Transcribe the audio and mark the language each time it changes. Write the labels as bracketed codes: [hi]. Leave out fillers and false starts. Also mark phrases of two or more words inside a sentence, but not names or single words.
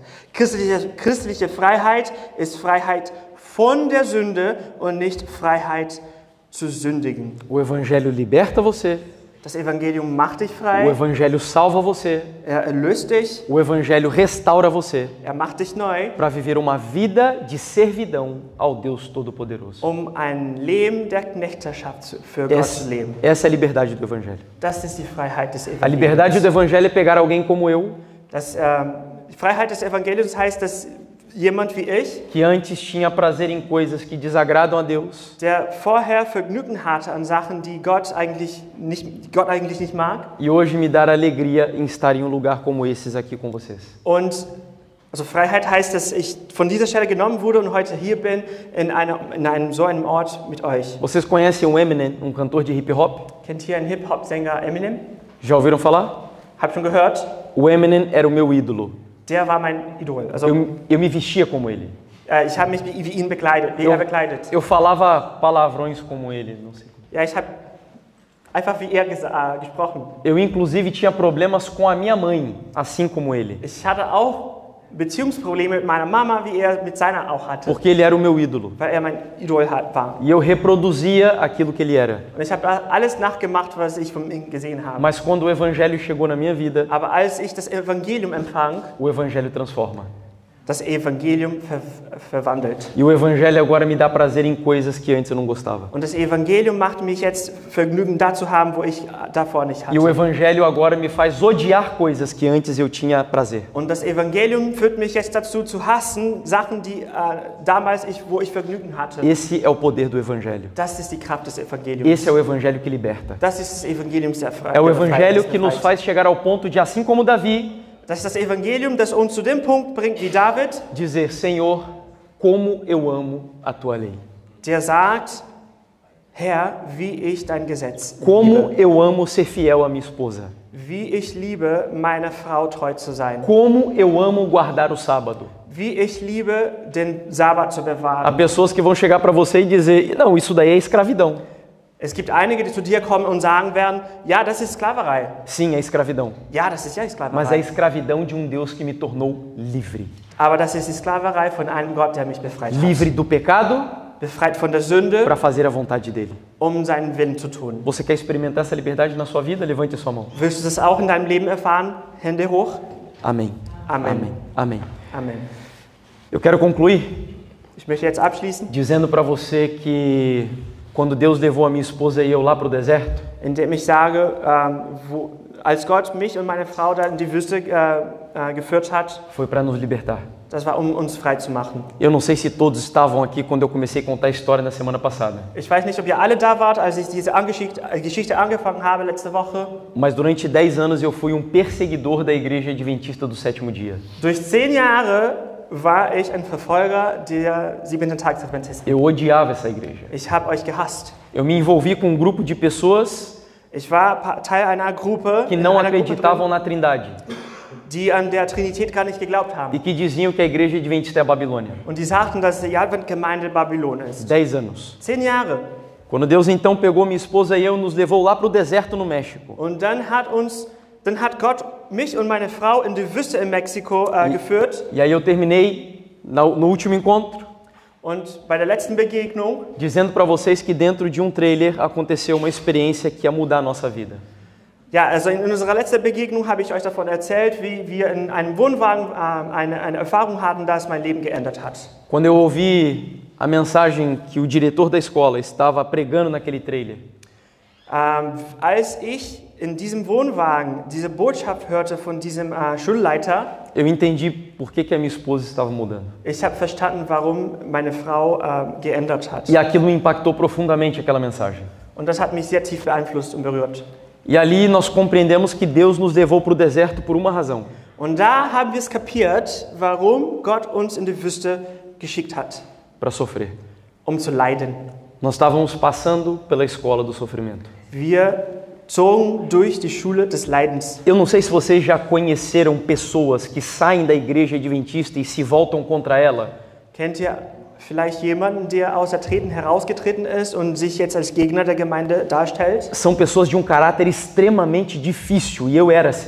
[de] Christliche Freiheit ist Freiheit von der Sünde und nicht Freiheit zu sündigen. [pt] O Evangelho liberta você. [de] Das Evangelium macht dich [pt] O [de] frei, [pt] Evangelho salva você. [de] er erlöst dich, [pt] O Evangelho restaura você [de] er macht dich neu, [pt] para viver uma vida de servidão ao Deus Todo-Poderoso. [de] um ein Leben der Knechtschaft für Gott zu leben. [pt] Essa é a liberdade do Evangelho. [de] Das ist die Freiheit des [pt] A liberdade [de] Evangeliums. [pt] do Evangelho é pegar alguém como eu, [de] Die Freiheit des Evangeliums heißt, dass jemand wie ich, [pt] que antes tinha prazer em coisas que desagradam a Deus, [de] der vorher Vergnügen hatte an Sachen, die Gott eigentlich nicht mag, [pt] e hoje me dar alegria em estar em um lugar como esses aqui com vocês. [de] und also Freiheit heißt, dass ich von dieser Stelle genommen wurde und heute hier bin, in so einem Ort mit euch. [pt] Vocês conhecem o Eminem, um cantor de hip hop? [de] Kennt hier einen Hip-Hop-Sänger Eminem? [pt] Já ouviram falar? [de] Hab schon gehört. [pt] O Eminem era o meu ídolo. [de] Der war mein Idol. Also [pt] Eu me vestia como ele. [de] ich habe mich wie ihn bekleidet, wie er bekleidet. [pt] Eu falava palavrões como ele, não sei. [de] Ja, ich habe einfach wie er gesprochen. [pt] Eu inclusive tinha problemas com a minha mãe, assim como ele, [de] Ich hatte auch Beziehungsprobleme mit meiner Mama, wie er mit seiner auch hatte, [pt] porque ele era o meu ídolo. [de] weil er mein Idol war. [pt] E eu reproduzia aquilo que ele era. [de] Und ich habe alles nachgemacht, was ich von ihm gesehen habe. [pt] Mas quando o evangelho chegou na minha vida, [de] Aber als ich das Evangelium empfang, [pt] o evangelho transforma. [de] das Evangelium verwandelt. [pt] E o Evangelho agora me dá prazer em coisas que antes eu não gostava. [de] Und das Evangelium macht mich jetzt Vergnügen da zu haben, wo ich davor nicht hatte. [pt] E o Evangelho agora me faz odiar coisas que antes eu tinha prazer. [de] Und das Evangelium führt mich jetzt dazu zu hassen, Sachen, die damals wo ich Vergnügen hatte. [pt] Esse é o poder do Evangelho. [de] Das ist die Kraft des Evangeliums. [pt] Esse é o Evangelho que liberta. [de] Das ist das Evangelium der Freiheit. [pt] É o Evangelho que nos faz chegar ao ponto de, assim como Davi, [de] Das ist das Evangelium, das uns zu dem Punkt bringt, wie David, [pt] dizer: Senhor, como eu amo a tua lei. [de] der sagt, Herr, wie ich dein Gesetz [pt] Como [de] liebe. [pt] eu amo ser fiel à minha esposa. [de] Wie ich liebe, meiner Frau treu zu sein. [pt] Como eu amo guardar o sábado. [de] Wie ich liebe, den Sabbat zu [pt] Há [de] bewahren. [pt] pessoas que vão chegar para você e dizer: não, isso daí é escravidão. [de] Es gibt einige, die zu dir kommen und sagen werden, ja, das ist Sklaverei. [pt] Sim, é escravidão. [de] Ja, das ist ja [pt] Mas é [de] Sklaverei. [pt] escravidão de um Deus que me tornou livre. [de] Aber das ist die Sklaverei von einem Gott, der mich befreit hat. [pt] Livre do pecado [de] Befreit von der Sünde, [pt] para fazer a vontade dele. [de] seinen Willen zu tun. [pt] Você quer experimentar essa liberdade na sua vida? Levante a sua mão. [de] Willst du das auch in deinem Leben erfahren? Hände hoch. [pt] Amém. Amém. Amém. Amém. [de] Amen. [pt] Eu quero concluir [de] Ich möchte jetzt abschließen, [pt] dizendo para você que quando Deus levou a minha esposa e eu lá para o deserto, [de] indem ich sage, als Gott mich und meine Frau da in die Wüste geführt hat, [pt] foi para nos libertar. [de] das war, uns frei zu machen. [pt] Eu não sei se todos estavam aqui quando eu comecei a contar a história na semana passada, [de] Ich weiß nicht, ob ihr alle da wart, als ich diese Geschichte angefangen habe letzte Woche. [pt] mas durante 10 anos eu fui um perseguidor da Igreja Adventista do Sétimo Dia. [de] Durch 10 Jahre war ich ein Verfolger der Siebenten-Tags-Adventisten. [pt] Eu odiava essa igreja. [de] Ich habe euch gehasst. [pt] Eu me envolvi com um grupo de pessoas [de] Ich war Teil einer Gruppe, [pt] que não acreditavam na Trindade [de] die an der Trinität gar nicht geglaubt haben. [pt] e que diziam que a Igreja Adventista é a Babilônia. [de] Und die sagten, dass die Adventgemeinde Babylon ist. [pt] 10 anos. [de] 10 Jahre. [pt] Quando Deus então pegou minha esposa e eu, nos levou lá para o deserto no México. [de] Und dann hat Gott mich und meine Frau in die Wüste in Mexiko geführt. [pt] E aí eu terminei no último encontro [de] Und bei der letzten Begegnung [pt] dizendo para vocês que dentro de um trailer aconteceu uma experiência que ia mudar a nossa vida. [de] ja, also in unserer letzten Begegnung habe ich euch davon erzählt, wie wir in einem Wohnwagen eine Erfahrung hatten, das mein Leben geändert hat. [pt] Quando eu ouvi a mensagem que o diretor da escola estava pregando naquele trailer, [de] Als ich in diesem Wohnwagen diese Botschaft hörte von diesem Schulleiter, [pt] eu entendi por que a minha esposa estava mudando. [de] ich habe verstanden, warum meine Frau geändert hat. [pt] E aquilo me impactou profundamente, aquela mensagem. [de] Und das hat mich sehr tief beeinflusst und berührt. [pt] E ali nós compreendemos que Deus nos levou para o deserto por uma razão. [de] Und da haben wir es kapiert, warum Gott uns in die Wüste geschickt hat, [pt] Para sofrer. [de] zu leiden. [pt] Nós estávamos passando pela escola do sofrimento. [de] Wir zogen durch die Schule des Leidens. [pt] Eu não sei se vocês já conheceram pessoas que saem da igreja adventista e se voltam contra ela. [de] Kennt ihr vielleicht jemanden, der aus der Treten herausgetreten ist und sich jetzt als Gegner der Gemeinde darstellt? [pt] São pessoas de um caráter extremamente difícil e eu era assim.